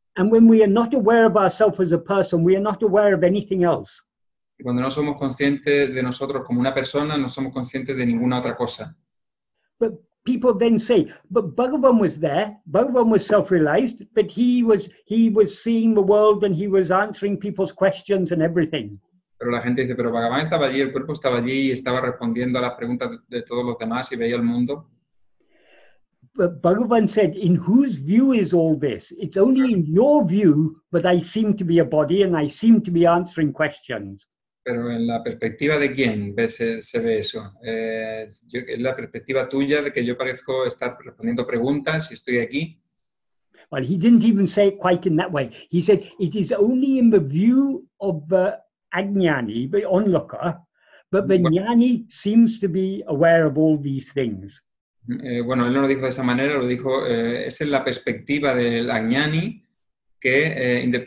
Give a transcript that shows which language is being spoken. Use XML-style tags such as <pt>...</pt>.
<en>And when we are not aware of ourselves as a person, we are not aware of anything else.</en> <es>Y cuando no somos conscientes de nosotros como una persona, no somos conscientes de ninguna otra cosa.</es> <en>But people then say, but Bhagavan was there, Bhagavan was self-realized, but he was seeing the world and he was answering people's questions and everything.</en> <es>Pero la gente dice, pero Bhagavan estaba allí, el cuerpo estaba allí y estaba respondiendo a las preguntas de todos los demás y veía el mundo.</es> <en>But Bhagavan said, in whose view is all this? It's only in your view that I seem to be a body and I seem to be answering questions.</en> <es>Pero en la perspectiva de quién se ve eso. Es la perspectiva tuya de que yo parezco estar respondiendo preguntas y estoy aquí.</es> <en>Well, he didn't even say it quite in that way. He said, it is only in the view of the Ajnani, the onlooker, but the Jnani seems to be aware of all these things.</en> <es>Bueno, él no lo dijo de esa manera, lo dijo, esa es la perspectiva del Ajnani que</es>